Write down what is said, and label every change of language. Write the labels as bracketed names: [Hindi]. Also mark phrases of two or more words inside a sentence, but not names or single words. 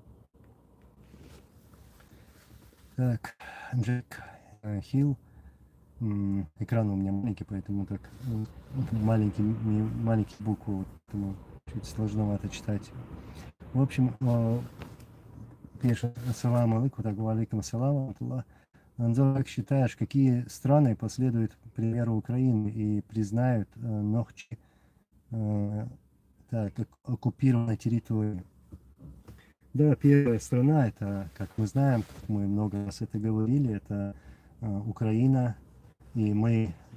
[Russian] Так, Джек Хилл, Экран у меня маленький, поэтому как маленькие буквы, поэтому чуть сложновато читать. В общем, пишет: [Arabic] السلام عليكم, так, عليكم السلام. [Russian] Анзор, как считаешь, какие страны последуют примеру Украины и признают Нохчи как оккупированной территорией? Да, первая страна, это, как мы знаем, как мы много раз это говорили, это Украина, и мы